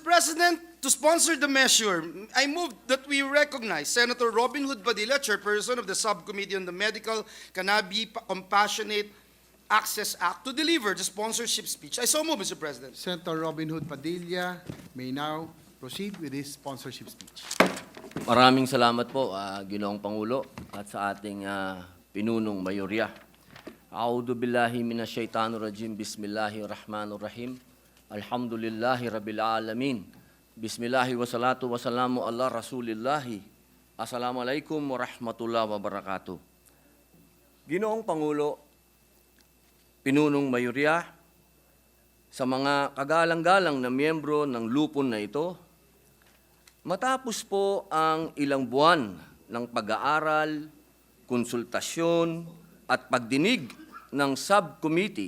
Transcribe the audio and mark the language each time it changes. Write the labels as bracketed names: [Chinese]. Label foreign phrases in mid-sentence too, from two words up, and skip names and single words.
[English] President, to sponsor the measure, I move that we recognize Senator Robin Hood Padilla, Chairperson of the Subcommittee on the Medical Cannabis Compassionate Access Act, to deliver the sponsorship speech. I so move, Mr. President. Senator Robin Hood Padilla may now proceed with his sponsorship speech. [Filipino] Maraming salamat po, Ginoong Pangulo, at sa ating pinunong mayorya. [Arabic] أعوذ بالله من الشيطان الرجيم. بسم الله الرحمن الرحيم. الحمد لله رب العالمين. بسم الله والصلاة والسلام على رسول الله. السلام عليكم ورحمة الله وبركاته. [Filipino] Ginoong Pangulo, pinunong mayorya, sa mga kagalang-galang na miyembro ng lupon na ito, matapos po ang ilang buwan ng pag-aaral, konsultasyon at pagdinig ng subcommittee